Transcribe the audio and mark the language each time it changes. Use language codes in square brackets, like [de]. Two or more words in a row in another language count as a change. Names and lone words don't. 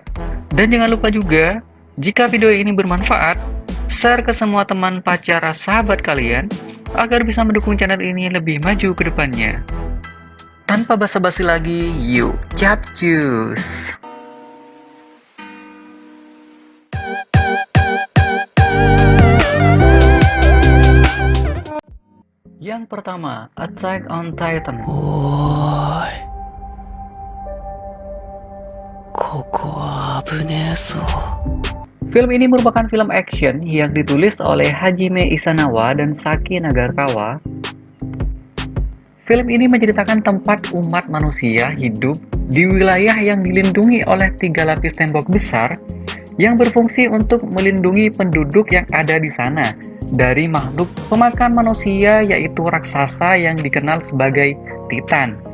[id] Dan jangan lupa juga, jika video ini bermanfaat, share ke semua teman, pacar, sahabat kalian agar bisa mendukung channel ini lebih maju ke depannya. Tanpa basa-basi lagi, yuk capcus! Yang pertama, Attack on Titan. [ja] おーい。ここは危ねえぞ。 [id] Film ini merupakan film action yang ditulis oleh Hajime Isanawa dan Saki Nagakawa. Film ini menceritakan tempat umat manusia hidup di wilayah yang dilindungi oleh 3 lapis tembok besar yang berfungsi untuk melindungi penduduk yang ada di sana dari makhluk pemakan manusia, yaitu raksasa yang dikenal sebagai Titan.